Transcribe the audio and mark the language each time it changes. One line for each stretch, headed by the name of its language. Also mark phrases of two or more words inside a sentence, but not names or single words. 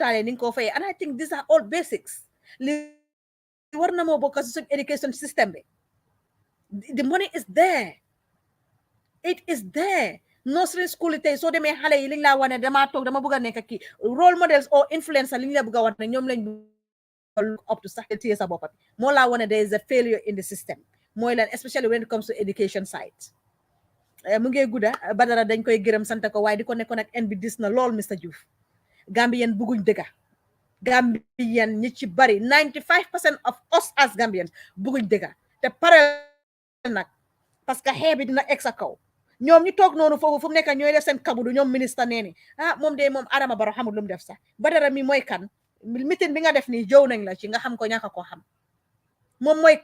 Wolof: taalee ni nga koo fayee
English: and I think these are all basics
Wolof: li war na moo bokk si suñ
English: education system
Wolof: bi
English: the money is there it is there nursery school
Wolof: yi tey soo demee xale yi liñ laa wane dama toog dama bëgg a nekk kii
English: role models or influencer
Wolof: liñ la bëgg a wane ñoom lañ
English: up to
Wolof: sax téye sa boppa bi moo laa wane
English: there is a failure in the system
Wolof: mooy lan
English: especially when it comes to education side
Wolof: mu ngi gudda Badara dañ koy gërëm sant ko waaye di ko nekkoon ak en bi dis na lool Mr Joof Gambien bugguñ dëgga Gambien ñi ci bari
English: 95% of us as Gambians
Wolof: bugguñ dëgga te pare nag
French: parce que
Wolof: xeebi dina egg sa kaw ñoom ñu toog noonu foofu fu mu nekk ñooy def seen kabudu ñoom ministre nee moom de moom Adama Barrow xamul lu mu def sax Badara mi mooy kan meeting bi nga def nii jow nañ la ci nga xam ko ñàkk koo xam moom mooy